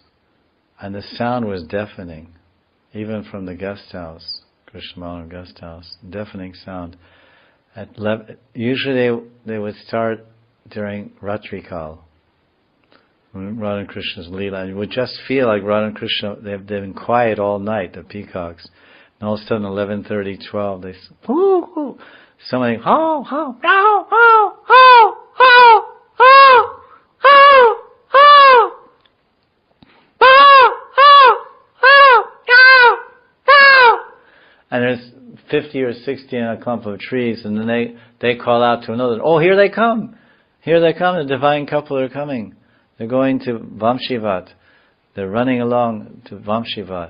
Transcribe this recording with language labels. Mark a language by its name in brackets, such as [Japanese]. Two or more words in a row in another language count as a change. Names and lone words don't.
[English] And the sound was deafening, even from the guest house, Krishna Balaram guest house, deafening sound. Usually they would start during Ratrikal, when Radha and Krishna's Leela, and you would just feel like Radha and Krishna, they've been quiet all night, the peacocks. And all of a sudden, 11:30, 12, they hoo, hoo. Somebody, ho, ho, ho, ho, ho, ho, ho, ho, ho, ho, and there's 50 or 60 in a clump of trees, and then they call out to another, oh, here they come, the divine couple are coming. They're going to Vamshivat. They're running along to Vamshivat.